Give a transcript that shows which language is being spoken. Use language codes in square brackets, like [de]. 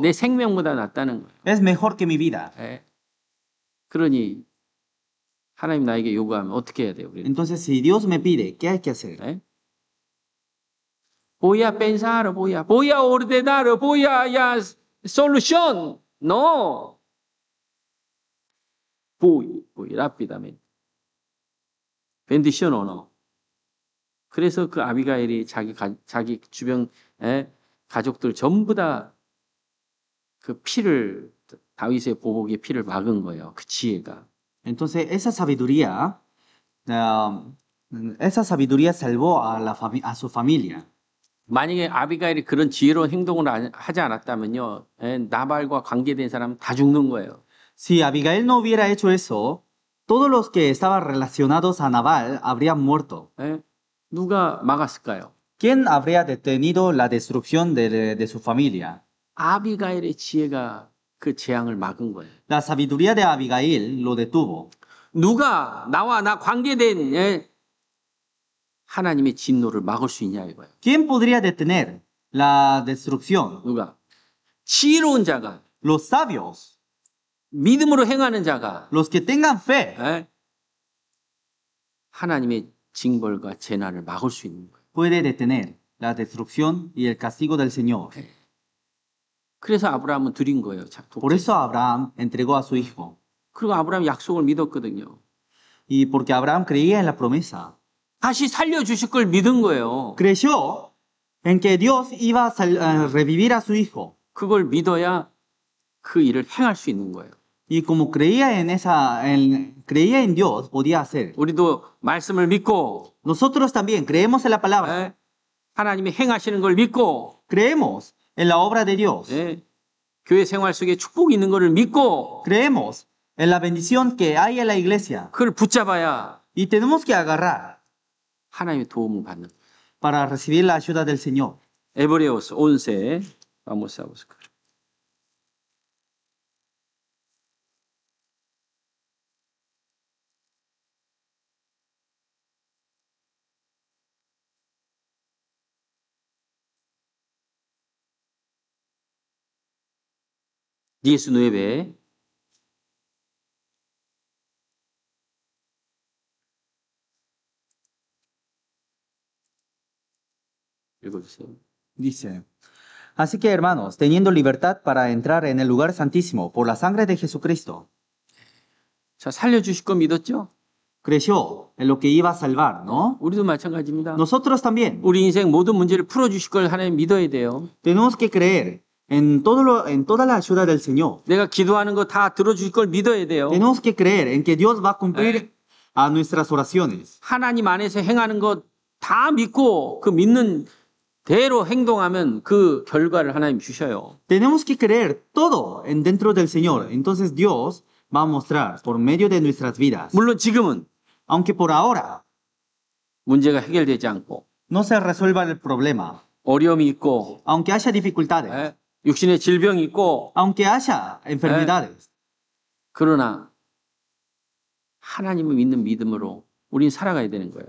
[ko] 내 생명보다 낫다는 거예요. [es] Es mejor que mi vida. [ko] 그러니 하나님 나에게 요구하면 어떻게 해야 돼요? 우리는? [es] Entonces, si Dios me pide, ¿qué hay que hacer? Voy a pensar, voy a ordenar, voy a solución. No. Voy rápidamente. Bendición o no. [ko] 그래서 그 아비가일이 자기 주변 가족들 전부 다 그 피를 다윗의 보복의 피를 막은 거예요. 그 지혜가. [es] Entonces, esa sabiduría salvó a su familia. [ko] 만약에 아비가일이 그런 지혜로운 행동을 하지 않았다면요, 나발과 관계된 사람 다 죽는 거예요. [es] Si Abigail no hubiera hecho eso, todos los que estaban relacionados a Nabal habrían muerto. [ko] 누가 막았을까요? [es] ¿Quién habría detenido la destrucción de su familia? [ko] 아비가일의 지혜가 그 재앙을 막은 거예요. [es] La sabiduría de Abigail lo detuvo. [ko] 누가 나와 나 관계된 하나님의 진노를 막을 수 있냐 이거예요. [es] ¿Quién podría detener la destrucción? [ko] 누가? 지혜로운 자가, [es] Los sabios, [ko] 믿음으로 행하는 자가, [es] los que tengan fe, [ko] 하나님의 징벌과 재난을 막을 수 있는 거예요. [es] puede detener la destrucción y el castigo del Señor. [ko] 그래서 아브라함은 드린 거예요. [es] Por eso Abraham entregó a su hijo. [ko] 그리고 아브라함 약속을 믿었거든요. [es] Y porque Abraham creía en la promesa. [ko] 다시 살려주실 걸 믿은 거예요. [es] Creyó en que Dios iba a revivir a su hijo. [ko] 그걸 믿어야 그 일을 행할 수 있는 거예요. [es] Y como creía creía en Dios, podía hacer. [ko] 우리도 말씀을 믿고 [es] Nosotros también creemos en la palabra. [ko] 하나님이 행하시는 걸 믿고 [es] Creemos en la obra de Dios. [ko] 교회 생활 속에 축복이 있는 것을 믿고 [es] Creemos en la bendición que hay en la iglesia. [ko] 그걸 붙잡아야 [es] Y tenemos que agarrar [ko] 하나님의 도움을 받는 거예요. [es] para recibir la ayuda del Señor. Hebreos 11, vamos a buscar. [ko] (19) 읽어주세요. [es] Dice, así que hermanos, teniendo libertad para entrar en el lugar santísimo por la sangre de Jesucristo, [ko] 자, 살려주실 거 믿었죠? [es] creció en lo que iba a salvar, ¿no? [ko] 우리도 마찬가지입니다. [es] Nosotros también [ko] 우리 인생 모든 문제를 풀어주실 걸 하나님 믿어야 돼요. [es] tenemos que creer en toda la ayuda del Señor. [ko] 내가 기도하는 거 다 들어주실 걸 믿어야 돼요. [es] Tenemos que creer en que Dios va a cumplir a nuestras oraciones. [ko] 하나님 안에서 행하는 거 다 믿고 그 믿는 대로 행동하면 그 결과를 하나님 주셔요. [es] Tenemos que creer todo en dentro del Señor. Entonces Dios va a mostrar por medio de nuestras vidas. [ko] 물론 지금은 [es] Aunque por ahora [ko] 문제가 해결되지 않고 [es] no se resuelva el problema, [ko] 어려움이 있고 [es] aunque haya dificultades, [ko] 예, 육신의 질병이 있고 [es] aunque haya enfermedades, [ko] 그러나 하나님을 믿는 믿음으로 우린 살아가야 되는 거예요.